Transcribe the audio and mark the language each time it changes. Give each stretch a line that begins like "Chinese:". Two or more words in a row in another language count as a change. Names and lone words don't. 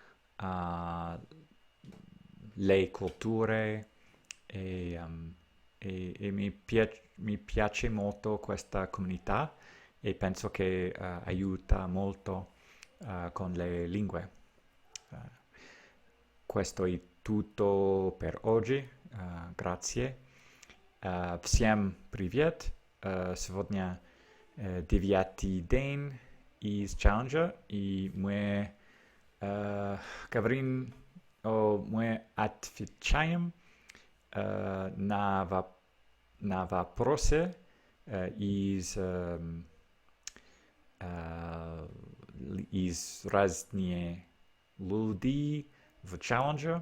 Italian: le culture e mi piace molto questa comunità e penso che aiuta molto con le lingue. Eh, Questo è tutto per oggi. Grazie.
Russian: Всем привет. Сегодня 9-й день из челленджа, и мы говорим мы отвечаем на вопросы из разных людей в челлендже.